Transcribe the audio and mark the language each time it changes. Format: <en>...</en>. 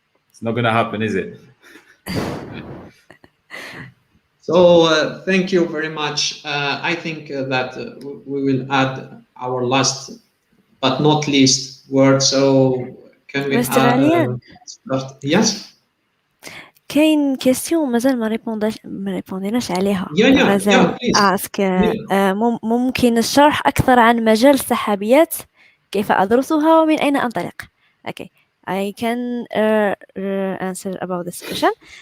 <en>It's not gonna happen, is it? So thank you very much. I think that we will add our last but not least word. So can we add? Yes.</en> <ar>كاين كيستيون مازال ما ريبونديناش عليها. غزال ask ممكن الشرح أكثر عن مجال السحابيات، كيف أدرسها ومن أين أنطلق.</ar> <en>Okay, I can answer about this question.</en>